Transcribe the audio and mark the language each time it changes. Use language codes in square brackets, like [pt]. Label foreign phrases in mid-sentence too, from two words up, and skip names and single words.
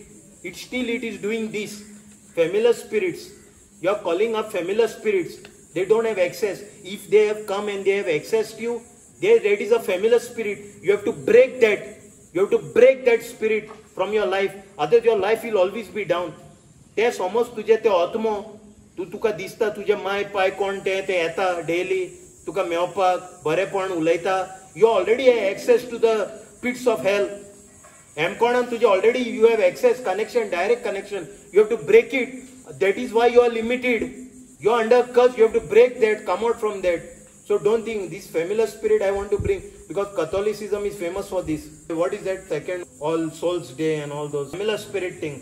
[en] It is doing this. Familiar spirits. You are calling up familiar spirits. They don't have access. If they have come and they have accessed you, that is a familiar spirit. You have to break that. You have to break that spirit from your life. Otherwise your life will always be down. [kok] ते समज तुझे ते आत्मो तुका दिसता तुझे माय पाय कोण ते येता डेली तुका मेवपाक बरेपण उलयता. [en] You already have access to the pits of hell. [kok] कोणान तुझे [en] already you have access, connection, direct connection. You have to break it. That is why you are limited. You are under curse. You have to break that, come out from that. So don't think this familiar spirit I want to bring, because Catholicism is famous for this. What is that second All Souls Day and all those familiar spirit thing?